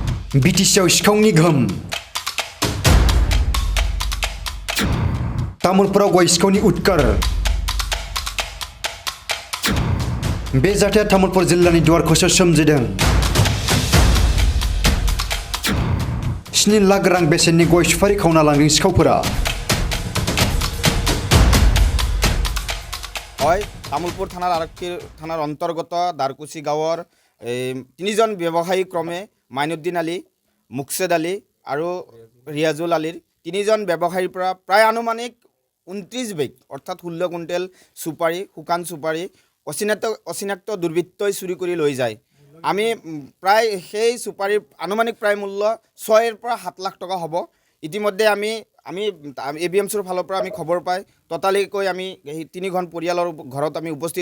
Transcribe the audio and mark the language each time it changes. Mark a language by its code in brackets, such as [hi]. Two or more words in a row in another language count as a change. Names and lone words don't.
[brx] बिटिसिआव सिखावनि गोहोम तामुलपुराव गय सिखावनि उदखार बे जाथाया तामुलपुर जिल्लानि दुवारखौसो सोमजिदों 7 लाख रां बेसेननि गय सुपारि खावना लांदों सिखावफोरा [as] হয় তামুলপুৰ থানাৰ অন্তৰ্গত দাৰকুচি গাঁৱৰ 3জন ব্যৱসায়ী ক্ৰমে মাইনুদ্দিন আলী মুকছেদ আলী আৰু ৰিয়াজুল আলীৰ 3জন ব্যৱসায়ীৰ পৰা প্ৰায় আনুমানিক 29 বেগ অৰ্থাৎ 16 কুইণ্টেল সুপাৰি শুকান সুপাৰি অচিনাক্ত দুৰ্বৃত্তই চুৰি কৰি লৈ যায় আমি প্ৰায় সেই সুপাৰিৰ আনুমানিক প্ৰায় মূল্য 6 পৰা 7 লাখ টকা হ'ব ইতিমধ্যে আমি এবিএমচিৰ ফালৰ পৰা আমি খবৰ পাই ততালিকৈ আমি এই 3খন পৰিয়ালৰ ঘৰত আমি উপস্থিত